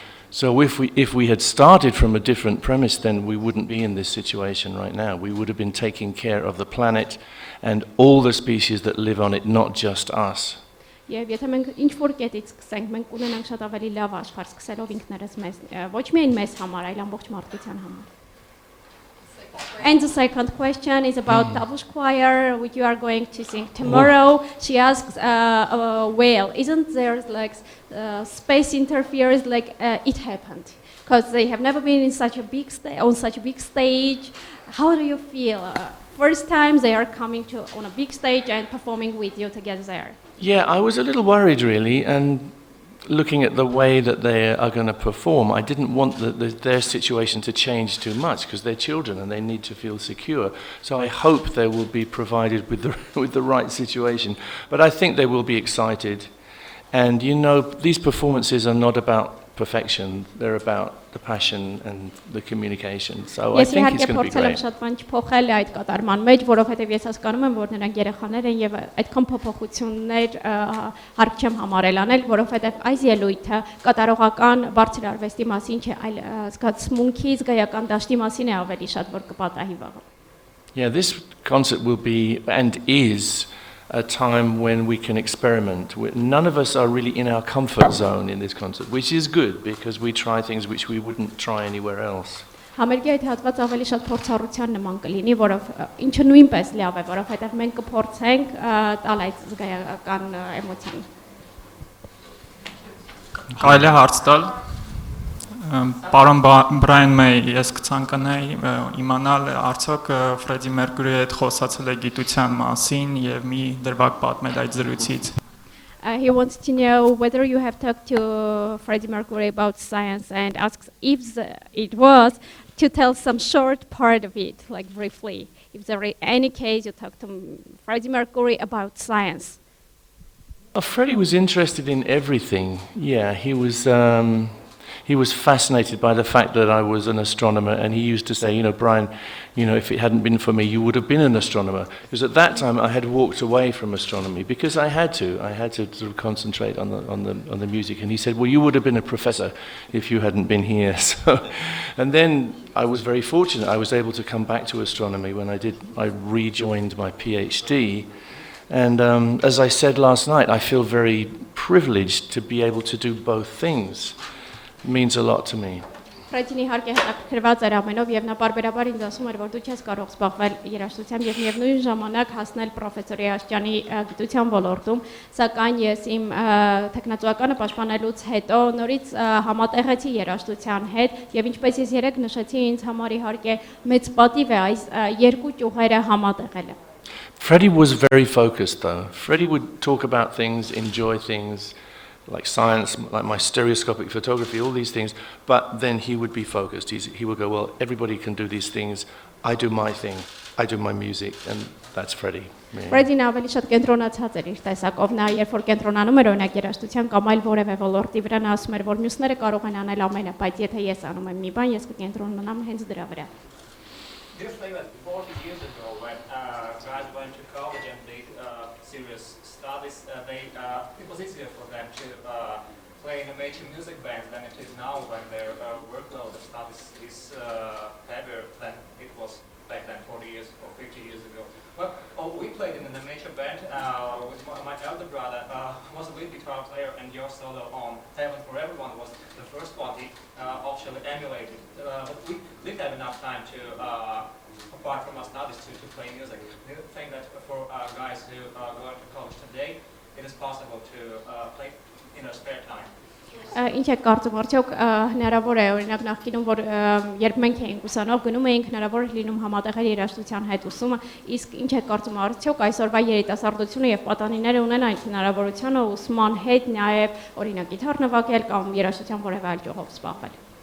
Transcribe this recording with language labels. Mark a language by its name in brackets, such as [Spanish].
[English] So if we had started from a different premise, then we wouldn't be in this situation right now. We would have been taking care of the planet and all the species that live on it, not just us. [Armenian] Եվ եթե մենք ինչ որ կետից սկսենք, մենք ունենանք շատ ավելի լավ աշխարհ սկսելով ինքներս մեզ, ոչ միայն մեզ համար, այլ ամբողջ մարդկության համար. [English] And the second question is about Tavush Choir, which you are going to sing tomorrow. She asks, well, isn't there like space interference like it happened? Because they have never been in such a big on such a big stage. How do you feel? First time they are coming on a big stage and performing with you together there. Yeah, I was a little worried really, and looking at the way that they are going to perform, I didn't want their situation to change too much because they're children and they need to feel secure. So I hope they will be provided with the right situation. But I think they will be excited. And you know, these performances are not about perfection, they're about the passion and the communication. So I think it's going to be great. [Armenian] Ես իհարկե փորձել եմ շատ բան չփոխել այդ կատարման մեջ, որովհետև ես հասկանում եմ, որ նրանք երեխաներ են եւ այդքան փոփոխություններ հարկ չեմ համարել անել, որովհետև այս ելույթը կատարողական բարձր արվեստի մասին չէ, այլ զգացմունքի, զգայական դաշտի մասին է ավելի շատ, որ կպատահի վաղը։ [English] Yeah, this concert will be and is a time when we can experiment. None of us are really in our comfort zone in this concert, which is good because we try things which we wouldn't try anywhere else. [Armenian] Համերգի այդ հատվածը ավելի շատ փորձառության նման կլինի, որով ինչը նույնպես լավ է, որովհետև մենք կփորձենք տալ այդ զգայական էմոցիան։ Կարելի է հարց տալ։ Պարոն Բրայան Մեյի, ես կցանկանայի իմանալ արդյոք Ֆրեդի Մերկուրիի հետ խոսացել է գիտության մասին եւ մի դրվագ պատմել այդ զրույցից։ [English] He wants to know whether you have talked to Freddie Mercury about science and asks if it was to tell some short part of it, like briefly. If there is any case you talked to Freddie Mercury about science. Freddie was interested in everything. Yeah, he was. He was fascinated by the fact that I was an astronomer, and he used to say, Brian, if it hadn't been for me, you would have been an astronomer. Because at that time I had walked away from astronomy because I had to sort of concentrate on the music. And he said, well, you would have been a professor if you hadn't been here. So, and then I was very fortunate. I was able to come back to astronomy when I rejoined my PhD. And as I said last night, I feel very privileged to be able to do both things. It means a lot to me. [Armenian] Ֆրեդին իհարկե հետաքրքրված էր ամենով եւ նա բարբերաբար ինձ ասում էր, որ դու չես կարող զբաղվել երաժշտությամբ եւ միևնույն ժամանակ հասնել պրոֆեսորի աշճանի գիտության ոլորտում, սակայն ես իմ տեխնացուականը պաշտպանելուց հետո նորից համատեղեցի երաժշտության հետ եւ ինչպես ես երեք նշեցի, ինձ համար իհարկե մեծ պատիվ է այս երկու ճյուղերը համատեղելը. [English] Freddie was very focused though. Freddie would talk about things, enjoy things, like science, like my stereoscopic photography, all these things, but then he would be focused. He would go, well, everybody can do these things. I do my thing. I do my music, and that's Freddie. [Armenian] Ֆրեդին ավելի շատ կենտրոնացած էր իր տեսակով, նա երբ որ կենտրոնանում էր օրինակ երաժշտության կամ այլ որևէ ոլորտի վրա, նա ասում էր, որ մյուսները կարող են անել ամենը, բայց եթե ես անում եմ մի բան, ես կկենտրոնանամ հենց դրա վրա. [English] Do you think that 40 years ago when guys went to college and did serious studies, it was easier for them to play in a major music band than it is now when their workload of studies is heavier than it was back then 40 years or 50 years ago? Well, we played in a major band with my elder brother, was a lead guitar player, and your solo on Heaven for Everyone was the first one he actually emulated. But we didn't have enough time to, apart from our studies, to play music. Do you think that for guys who go into college today, it is possible to play in their spare time? [Armenian] Ինչ եք կարծում, արդյոք հնարավոր է օրինակ նախկինում, որ երբ մենք էինք ուսանող, գնում էինք հնարավոր լինում համատեղել երաժշտության հետ ուսումը, իսկ ինչ եք կարծում, արդյոք այսօրվա երիտասարդությունը եւ պատանիները ունեն այդ հնարավորությունը ուսման հետ նաև օրինակ գիտար նվագել կամ երաժշտության որևէ այլ ճյուղով զբաղվել?